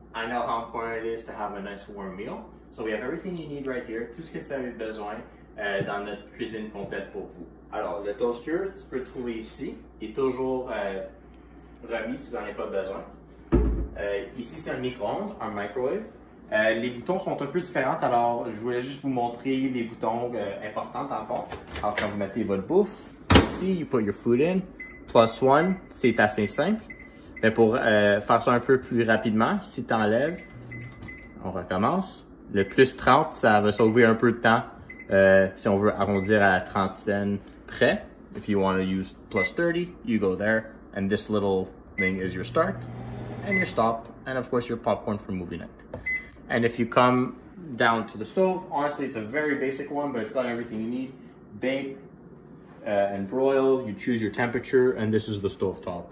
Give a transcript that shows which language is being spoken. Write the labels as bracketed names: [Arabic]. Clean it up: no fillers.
[English] I know how important it is to have a nice warm meal. So we have everything you need right here, [French] tout ce que vous avez besoin dans notre cuisine complète pour vous. Alors, le toaster, tu peux le trouver ici. Il est toujours remis si vous n'en avez pas besoin. Ici, c'est un micro-ondes, un microwave. Les boutons sont un peu différents, alors je voulais juste vous montrer les boutons importants dans le fond. Alors, quand vous mettez votre bouffe, ici, [English] you put your food in. [French] +1, c'est assez simple. Mais pour faire ça un peu plus rapidement, si tu enlèves, on recommence. Le +30, ça va sauver un peu de temps si on veut arrondir à la trentaine près. [English] If you want to use +30, you go there. And this little thing is your start and your stop. And of course, your popcorn for movie night. And if you come down to the stove, honestly, it's a very basic one, but it's got everything you need. Bake and broil, you choose your temperature, and this is the stove top.